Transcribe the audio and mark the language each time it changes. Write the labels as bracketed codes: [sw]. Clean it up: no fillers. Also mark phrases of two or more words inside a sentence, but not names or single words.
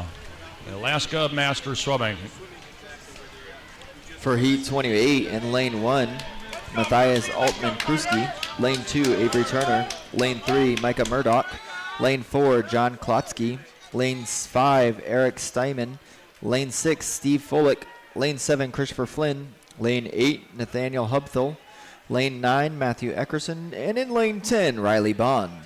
[en] Alaska Masters Swimming. For Heat 28 in lane 1, Matthias Altman-Kruski. Lane 2, Avery Turner. Lane 3, Micah Murdoch. Lane 4, John Klotsky. Lane 5, Eric Steinman. Lane 6, Steve Folick. Lane 7, Christopher Flynn. Lane 8, Nathaniel Hubthel. Lane 9, Matthew Eckerson. And in lane 10, Riley Bond.